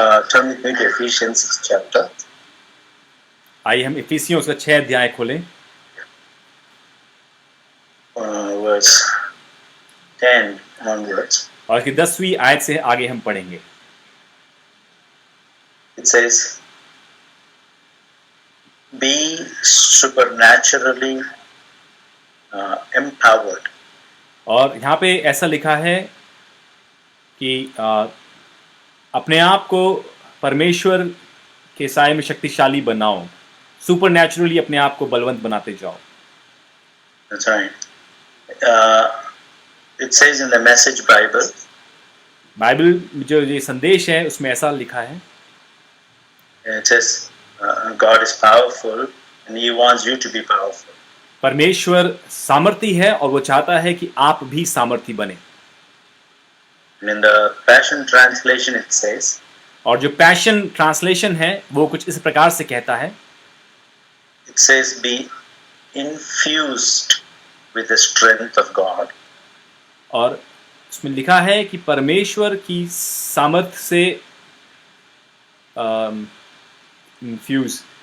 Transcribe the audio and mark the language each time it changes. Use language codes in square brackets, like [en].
[en] Turn with me to Ephesians 6th chapter. [hi] आइए हम इफिसियों का 6 अध्याय खोलें [en] Verse 10 onwards. [hi] और इसकी 10वीं आयत से आगे हम पढ़ेंगे। [en] It says, be supernaturally empowered. [hi] और यहाँ पे ऐसा लिखा है कि अपने आप को परमेश्वर के साए में शक्तिशाली बनाओ, सुपर नेचुरली अपने आप को बलवंत बनाते जाओ। [en] That's right. It says in the Message Bible, [hi] Bible जो ये संदेश है उसमें ऐसा लिखा है, [en] it says, God is powerful and He wants you to be powerful. [hi] परमेश्वर सामर्थी है और वो चाहता है कि आप भी सामर्थी बने। [en] And in the Passion Translation it says, [hi] और जो पैशन ट्रांसलेशन है वो कुछ इस प्रकार से कहता है, [en] it says, be infused with the strength of God. [hi] और उसमें लिखा है कि परमेश्वर की सामर्थ से इन्फ्यूज